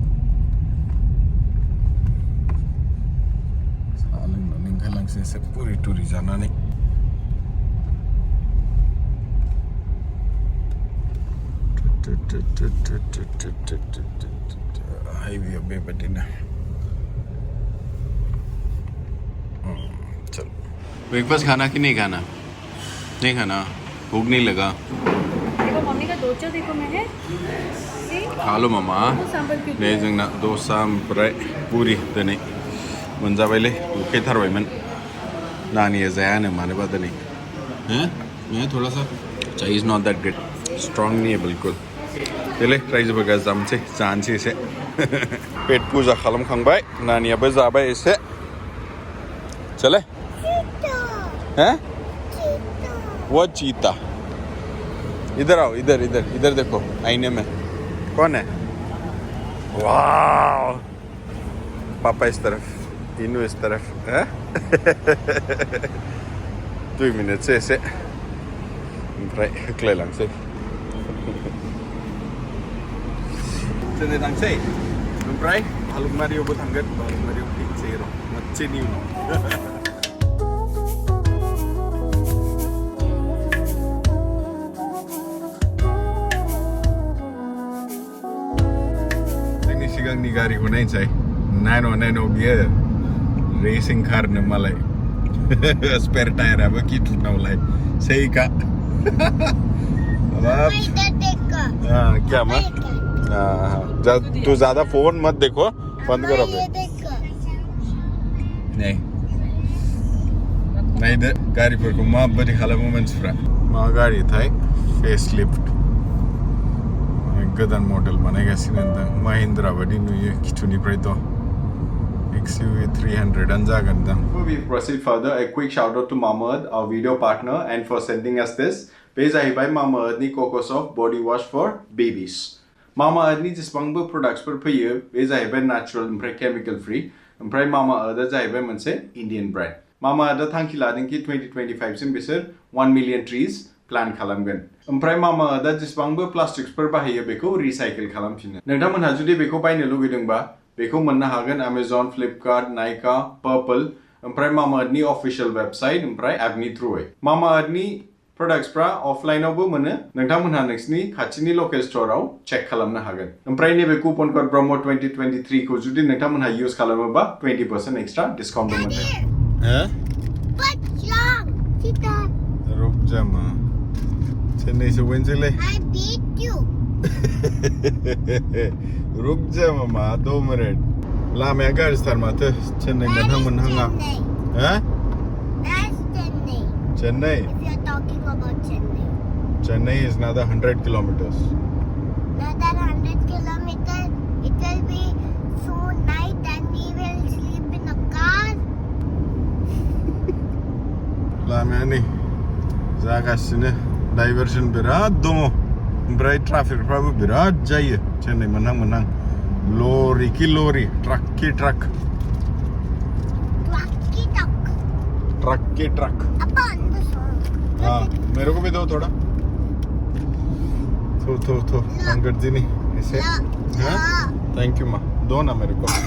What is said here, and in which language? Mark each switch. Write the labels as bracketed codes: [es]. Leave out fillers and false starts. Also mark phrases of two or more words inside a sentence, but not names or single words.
[brx] साहा लोंनानै ओंखारलांसै एसे पुरि टुरि जानानै हाइवेआव बेबायदिनो [hi] चलो ब्रेकफास्ट खाना कि नहीं खाना भूख नहीं लगा देखो मम्मी का डोसा देखो मैं है खा लो [brx] मामा नै जोंना दसा ओमफ्राय पुरि दिनै मोनजाबायलै उखैथारबायमोन नानिया जायानो मानोबा दिनै [hi] मैं थोड़ा सा चाय [en] is not that great strong [hi] नहीं है बिल्कुल [brx] देलै रायजोफोर जानोसै एसे पेट पुजा खालामखांबाय नानियाबो जाबाय एसे [hi] चले हैं वो चीता इधर आओ इधर देखो आईने में कौन है वाह पापा इस तरफ इनू इस तरफ है 2 मिनट से ऐसे [brx] ओमफ्राय होख्लायलांसै जोङो थांसै ओमफ्राय भालुकमारियावबो थांगोन भालुकमारियाव फैनोसै र' मोनसेनि उनाव सिगांनि गारिखौ नायनोसै नायनो बियो [en] racing car [brx] नो मालाय [en] spare tire [brx] अब कि टुट्नौलाई सही का [hi] क्या माँ तू ज्यादा फोन मत देखो बंद करो नहीं दे गाड़ी पर को माँ बड़ी [brx] खालामो मानसिफ्रा मा गाड़ी थाय फेसलिफ्ट गोदान मडेल बानायगासिनो नोंथां महिन्द्रा बादि नुयो खिथुनिफ्राय थ XUV 300 and जागोन दां. [en] Before we proceed further, a quick shout out to Mamaearth, our video partner, and for sending us this. [brx] बे जाहैबाय Mamaearth नि Coco Soft [en] body wash for babies. [brx] Mamaearth नि जेसेबांबो प्रोडक्ट्सफोर फैयो बे जाहैबाय नेचुरल ओमफ्राय [en] chemical free [brx] ओमफ्राय Mamaearth जाहैबाय मोनसे [en] Indian brand. [brx] Mamaearth थांखि लादों कि 2025 सिम बिसोर [en] 1 million trees plan [brx] खालामगोन. ओमफ्राय Mamaearth जेसेबांबो प्लास्टिक्सफोर बाहायो बेखौ रिसाइकल खालामफिनो. नोंथांमोनहा जुदि बेखौ बायनो लुगैदोंबा बेखौ मोननो हागोन Amazon, Flipkart, Nykaa, Purple ओमफ्राय Mamaearth नि [en] official website [brx] ओमफ्राय एपनि थ्रुयै. Mamaearth नि प्रोडक्ट्सफ्रा अफलाइनावबो मोनो. नोंथांमोनहा नोंसिनि खाथिनि लोकेल स्टोराव चेक खालामनो हागोन. ओमफ्राय नैबे [en] coupon code [brx] ब्रह्म 2023 खौ जुदि नोंथांमोनहा यूज खालामोबा 20% [en] extra discount [brx] मोनो. हैं? [hi] रुक जा मां. चेन्नई से वेंचले. [en] I beat you. [hi] रुक जा मामा 2 मिनिट [brx] लामाया गाज्रिथार माथो चेन्नई मोनहां हैं? [en] That's Chennai. Chennai? If you're talking about Chennai. Chennai is another 100 kilometers. Another 100 kilometers. It will be soon night and we will sleep in a car. [brx] लामाया नै जागासिनो डाइभर्सन बिराद दङ ओमफ्राय ट्राफिकफ्राबो बिराद जायो चेन्नई मोनहां [hi] लरी की लरी ट्रक की ट्रक ट्रक की ट्रक हाँ मेरे को भी दो थोड़ा थो अंकल जी नहीं ऐसे हाँ [en] thank you [hi] माँ दो ना मेरे को